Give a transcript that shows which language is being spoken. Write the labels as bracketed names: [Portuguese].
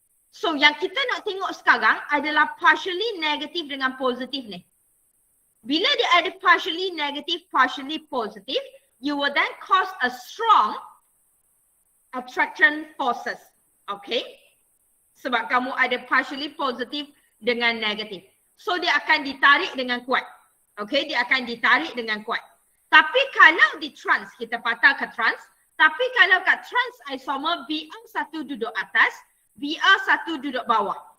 [Malay] So yang kita nak tengok sekarang adalah partially negative dengan positif ni. Bila dia ada [English] partially negative, partially positive, you will then cause a strong attraction forces. [Malay] Okay? Sebab kamu ada partially positive dengan negative. So dia akan ditarik dengan kuat. Okay? Dia akan ditarik dengan kuat. Tapi kalau di trans, kita patah ke trans. Tapi kalau kat trans isomer, Br1 duduk atas, Br1 duduk bawah.